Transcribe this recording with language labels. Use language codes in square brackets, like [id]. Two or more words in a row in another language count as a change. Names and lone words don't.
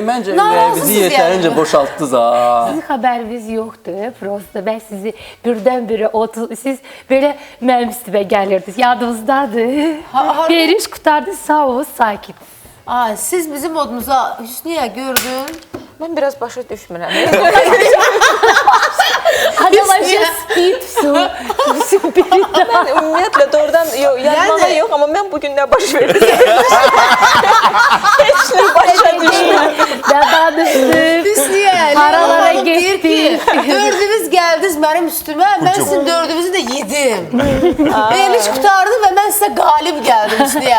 [az] Məncə ürəyinizi yetərincə boşaltdınız ha. Sizin xəbəriniz yoxdur, prosta. Mən sizi birdən-birə siz belə mənim üstümə gəlirdiniz. Yadınızdadır. Veriş qutardı, sağ olun, sakit. Siz bizim odumuza Hüsniyə gördün. Mən biraz başa düşmürəm. [ru] Она вообще спит всю передачу. [az] Mən ümumiyyətlə doğrudan yazmağa yox, amma mən bugün nə baş verdi? Heç nə başa düşmürəm. Dadanışdım. Hüsniyə, Haralara Leyla deyir ki, getdik. dördünüz gəldiniz mənim üstümə, mən sizin dördünüzü də yedim. Veriliş qutardı və mən sizə qalib gəldim Hüsniyə.